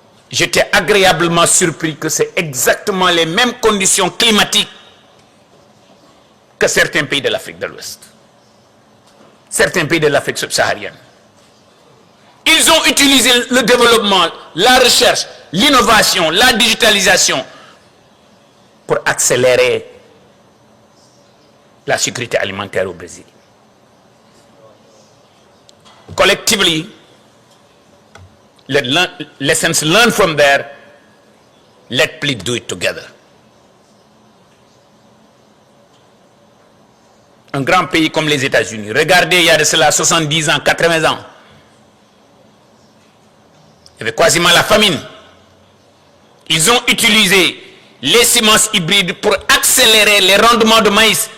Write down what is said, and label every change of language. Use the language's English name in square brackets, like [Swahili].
[French] J'étais agréablement surpris que c'est exactement les mêmes conditions climatiques que certains pays de l'Afrique de l'Ouest, certains pays de l'Afrique subsaharienne. Ils ont utilisé le développement, la recherche, l'innovation, la digitalisation pour accélérer la sécurité alimentaire au Brésil. [English] Collectively, lessons learned from there, let's please do it together. [French] Un grand pays comme les États-Unis, regardez, il y a de cela 70 ans, 80 ans, il y avait quasiment la famine. Ils ont utilisé les semences hybrides pour accélérer les rendements de maïs.